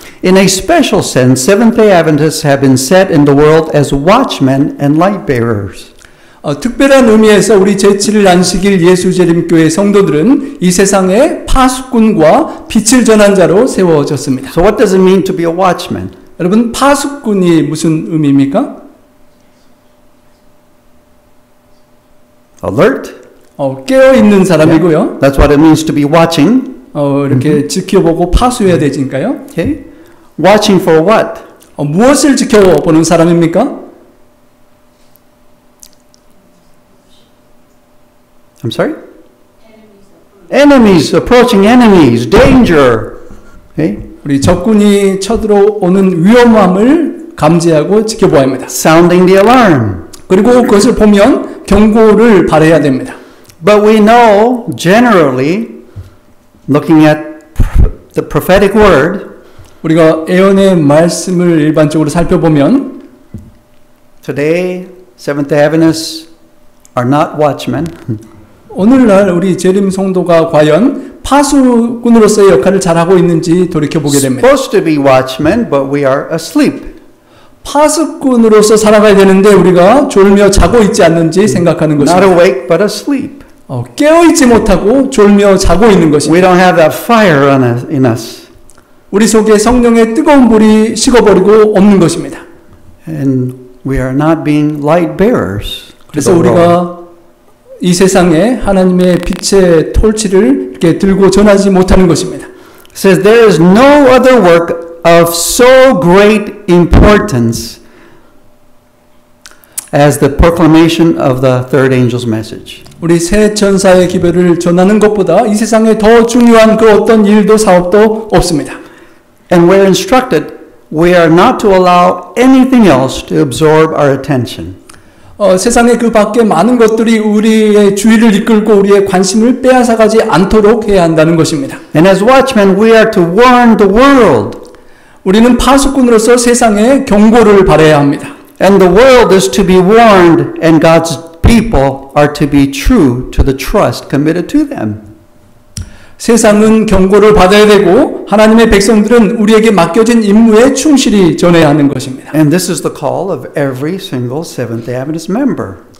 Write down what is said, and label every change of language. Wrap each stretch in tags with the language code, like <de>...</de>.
<en>In a special sense, Seventh-day Adventists have been set in the world as watchmen and light bearers.</en> <ko>특별한 의미에서 우리 제7일 안식일 예수재림교회 성도들은 이 세상의 파수꾼과 빛을 전한 자로 세워졌습니다.</ko> <en>So what does it mean to be a watchman?</en> <ko>여러분, 파수꾼이 무슨 의미입니까?</ko> <en>Alert?</en> <ko>깨어있는 사람이고요.</ko> <en>That's what it means to be watching.</en> <ko>이렇게 지켜보고 파수해야 되니까요.</ko> <en>Okay? Watching for what?</en> <ko>무엇을 지켜보는 사람입니까?</ko> <en>I'm sorry? Enemies, approaching enemies, danger. Okay?</en> <ko>우리 적군이 쳐들어오는 위험함을 감지하고 지켜봐야 합니다.</ko> <en>Sounding the alarm.</en> <ko>그리고 그것을 보면 경고를 발해야 됩니다.</ko> <en>But we know, generally, looking at the prophetic word,</en> <ko>우리가 예언의 말씀을 일반적으로 살펴보면</ko> <en>today, Seventh-day Adventists are not watchmen.</en> <ko>오늘날 우리 재림 성도가 과연 파수꾼으로서의 역할을 잘하고 있는지 돌이켜보게 됩니다.</ko> <en>Supposed to be watchmen, but we are asleep.</en> <ko>파수꾼으로서 살아가야 되는데 우리가 졸며 자고 있지 않는지 생각하는</ko> <en>Not</en> <ko>것입니다.</ko> <en>awake, but asleep.</en> <ko>깨어있지 못하고 졸며 자고 있는 것입니다.</ko> <en>We don't have that fire in us.</en> <ko>우리 속에 성령의 뜨거운 불이 식어버리고 없는 것입니다.</ko> <en>And we are not being light bearers.</en> <ko>그래서 우리가 이 세상에 하나님의 빛의 톨치를 이렇게 들고 전하지 못하는 것입니다.</ko> <en>It says there is no other work of so great importance as the proclamation of the third angel's message.</en> <ko>우리 새 천사의 기별을 전하는 것보다 이 세상에 더 중요한 그 어떤 일도 사업도 없습니다.</ko> <en>And we're instructed we are not to allow anything else to absorb our attention.</en> <ko>세상의 그 밖에 많은 것들이 우리의 주의를 이끌고 우리의 관심을 빼앗아가지 않도록 해야 한다는 것입니다.</ko> <en>And as watchmen, we are to warn the world.</en> <ko>우리는 파수꾼으로서 세상에 경고를 발해야 합니다.</ko> <en>And the world is to be warned, and God's people are to be true to the trust committed to them.</en> <ko>세상은 경고를 받아야 되고 하나님의 백성들은 우리에게 맡겨진 임무에 충실히 전해야 하는 것입니다.</ko> <en>And this is the call of every single Seventh-day Adventist member.</en>